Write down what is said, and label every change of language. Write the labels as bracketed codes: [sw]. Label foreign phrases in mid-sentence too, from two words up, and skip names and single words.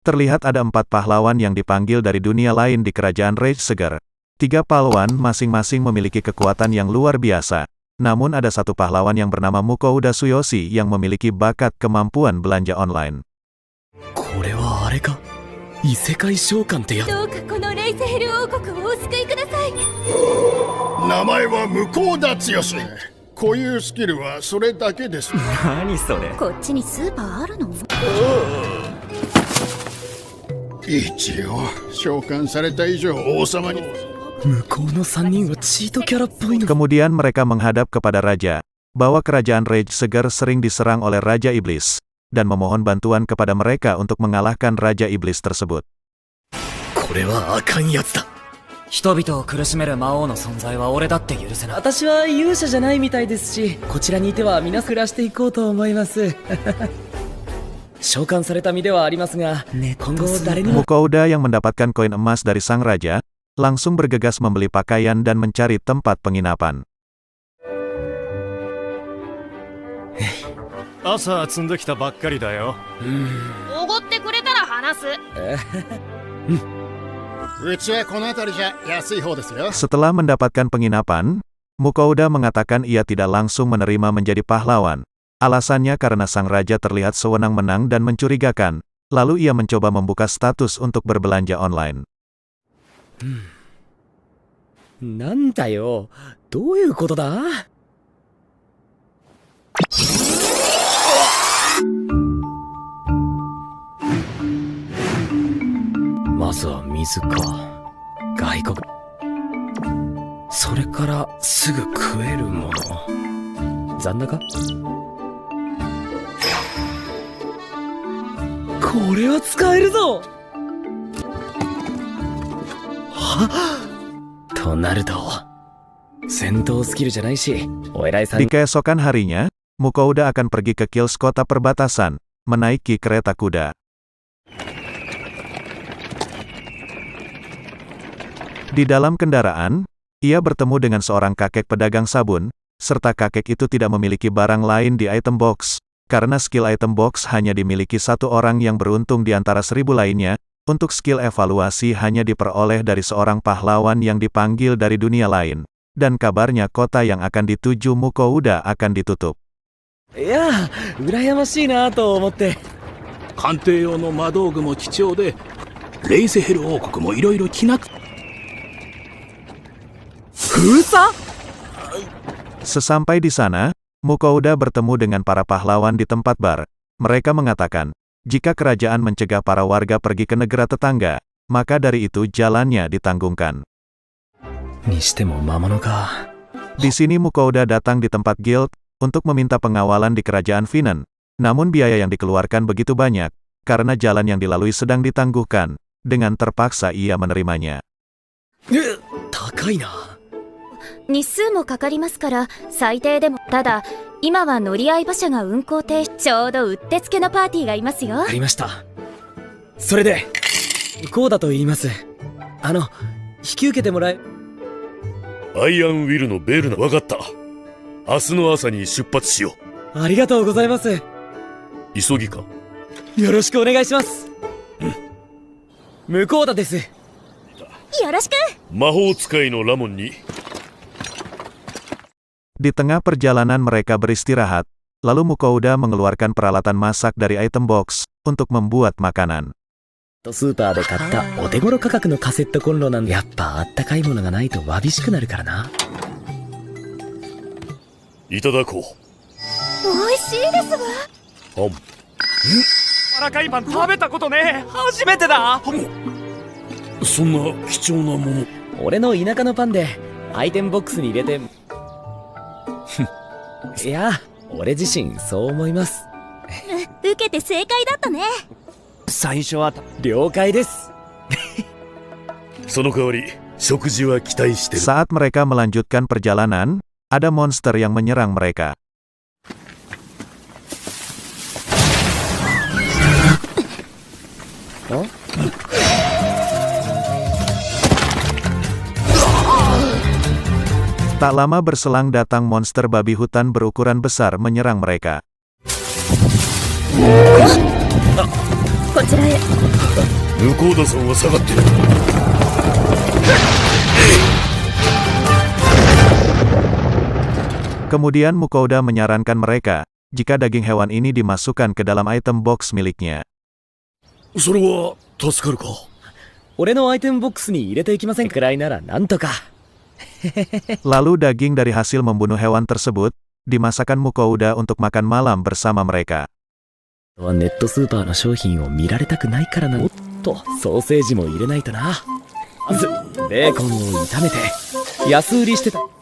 [id] terlihat ada 4 pahlawan yang dipanggil dari dunia lain di kerajaan Rage Seger. 3 pahlawan masing-masing memiliki kekuatan yang luar biasa. Namun ada satu pahlawan yang bernama Mukouda Tsuyoshi yang memiliki bakat kemampuan belanja online. [ja] これはあれか異世界召喚ってやつ。どうかこのレイセヘル王国をお救いください。名前は向田剛。固有スキルはそれだけです。何それ。こっちにスーパーあるの？一応召喚された以上王様に。向こうの3人はチートキャラっぽいの。 [id] Kemudian mereka menghadap kepada raja, bahwa kerajaan Rage Seger sering diserang oleh Raja Iblis, dan memohon bantuan kepada mereka untuk mengalahkan Raja Iblis tersebut. [ja] これはあかんやつだ。人々を苦しめる魔王の存在は俺だって許せない。私は勇者じゃないみたいですし、こちらにいては皆暮らしていこうと思います。召喚された身ではありますが、今後誰にも。 [id] Mukouda yang mendapatkan koin emas dari sang raja, langsung bergegas membeli pakaian dan mencari tempat penginapan. [ja] 朝積んできたばっかりだよ。おごってくれたら話す。うちはこの辺りじゃ安い方ですよ。 [id] Setelah mendapatkan penginapan, Mukouda mengatakan ia tidak langsung menerima menjadi pahlawan. Alasannya karena sang raja terlihat sewenang-wenang dan mencurigakan, lalu ia mencoba membuka status untuk berbelanja online. [ja] なんだよ、どういうことだ？まずは水か。外国。それからすぐ食えるもの。残高？これは使えるぞ。となると戦闘スキルじゃないし、お偉いさん。 [id] Di keesokan harinya, Mukouda akan pergi ke Kills kota perbatasan, menaiki kereta kuda. Di dalam kendaraan, ia bertemu dengan seorang kakek pedagang sabun, serta kakek itu tidak memiliki barang lain di [en] item box, [id] karena skill [en] item box [id] hanya dimiliki satu orang yang beruntung di antara 1000 lainnya. Untuk skill evaluasi hanya diperoleh dari seorang pahlawan yang dipanggil dari dunia lain, dan kabarnya kota yang akan dituju Mukouda akan ditutup. [ja] いや、羨ましいなと思って。鑑定用の魔道具も貴重で、レイセヘル王国もいろいろきなく。封鎖？ [id] Sesampai di sana, Mukouda bertemu dengan para pahlawan di tempat bar. Mereka mengatakan, jika kerajaan mencegah para warga pergi ke negara tetangga, maka dari itu jalannya ditanggungkan. [ja] にしても魔物か。 [id] Di sini Mukouda datang di tempat guild untuk meminta pengawalan di kerajaan Finan. Namun biaya yang dikeluarkan begitu banyak, karena jalan yang dilalui sedang ditangguhkan. Dengan terpaksa ia menerimanya. [ja] 高いな。日数もかかりますから最低でも。ただ今は乗り合い馬車が運行停止。ちょうどうってつけのパーティーがいますよ。ありました。それでこうだと言います。引き受けてもらえ。アイアンウィルのベルナ、わかった。明日の朝に出発しよありがとうございます。う。急ぎか。よろしくお願いします。向田です。よろしく。魔法使いのラモンに。 [id] Di tengah perjalanan mereka beristirahat, lalu Mukouda mengeluarkan peralatan masak dari [en] item box [id] untuk membuat makanan. [ja] スーパーで買ったお手頃価格のカセットコンロなんで、やっぱあったかいものがないとわびしくなるからな。いただこう。美味しいですわ。あん。柔らかいパン食べたことねえ。初めてだ。そんな貴重なもの。俺の田舎のパンでアイテムボックスに入れて。いや、俺自身そう思います。受けて正解だったね。最初は了解です。その代わり食事は期待してる。 [id] Saat mereka melanjutkan perjalanan, ada monster yang menyerang mereka. Tak lama berselang datang monster babi hutan berukuran besar menyerang mereka. [ja] こちらへ。向田さんは下がってる。 [id] Kemudian Mukouda menyarankan mereka, jika daging hewan ini dimasukkan ke dalam [en] item box [id] miliknya. [ja] それは助かるか。俺のアイテムボックスに入れていきませんかくらいならなんとか。 [id] Lalu daging dari hasil membunuh hewan tersebut, dimasakkan Mukouda untuk makan malam bersama mereka. [ja] ネットスーパーの商品を見られたくないからな。おっと、ソーセージも入れないとな。まず、ベーコンを炒めて、安売りしてた。